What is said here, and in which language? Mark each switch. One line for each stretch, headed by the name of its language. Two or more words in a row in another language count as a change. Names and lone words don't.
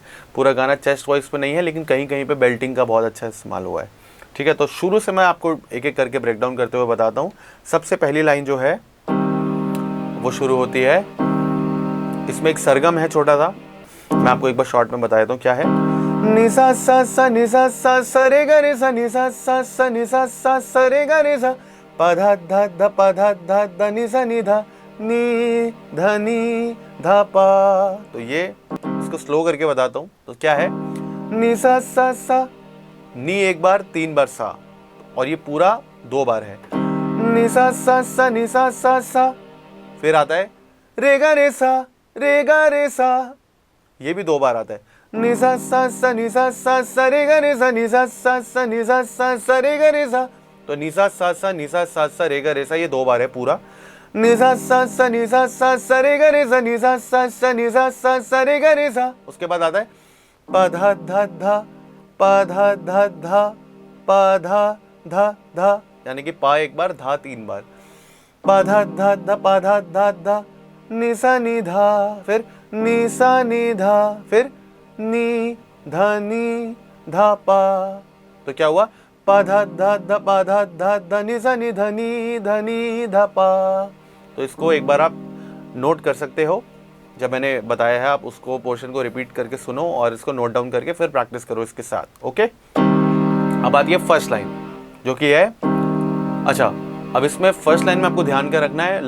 Hindi: पूरा गाना
English: chest voice
Hindi: पे नहीं है, लेकिन कहीं कहीं पे बेल्टिंग का बहुत अच्छा इस्तेमाल हुआ है। ठीक है, तो शुरू से मैं आपको एक एक करके
English: break down
Hindi: करते हुए बताता हूँ। सबसे पहली लाइन जो है वो शुरू होती है, इसमें एक सरगम है छोटा सा, मैं आपको एक बार शॉर्ट में बता देता हूँ क्या है। नि सा सा सा नि सा सा सा रे ग रे सा नि सा सा सा नि सा सा सा रे ग रे सा प धा धा ध प धा धा ध नि सा नि धा नि ध नि धा पा। तो ये इसको स्लो करके बताता हूँ। तो क्या है, नि सा सा सा, नी एक बार, तीन बार सा, और ये पूरा दो बार है। नि सा सा सा नि सा सा सा, फिर आता है रे गा रे सा, रे गा रे सा, ये भी दो बार आता है। नि सा सा सा नि सा सा सा रे गा रे सा, नि सा सा सा नि सा सा सा रे गा रे सा। तो नि सा सा सा नि सा सा सा रे गा रे सा, ये दो बार है पूरा। नि सा सा सा नि सा सा सा रे गा रे सा, नि सा सा सा नि सा सा सा रे गा रे सा। उसके बाद आता है प धा धा धा प धा धा धा प धा धा धा, यानी कि पा एक बार, धा तीन बार। प धा धा धा प धा धा धा नि सा नि धा, फिर नि सा नि धा, फिर नि धा नि धा पा। तो क्या हुआ, प धा धा धा प धा धा धा नि सा नि धा नि धा नि धा पा। तो इसको एक बार आप नोट कर सकते हो, जब मैंने बताया है आप उसको पोर्शन को रिपीट करके सुनो और इसको
English: note down
Hindi: करके फिर प्रैक्टिस करो इसके साथ। ओके, अब आती है
English: first line
Hindi: जो कि है, अच्छा अब इसमें
English: first line
Hindi: में आपको ध्यान का रखना है।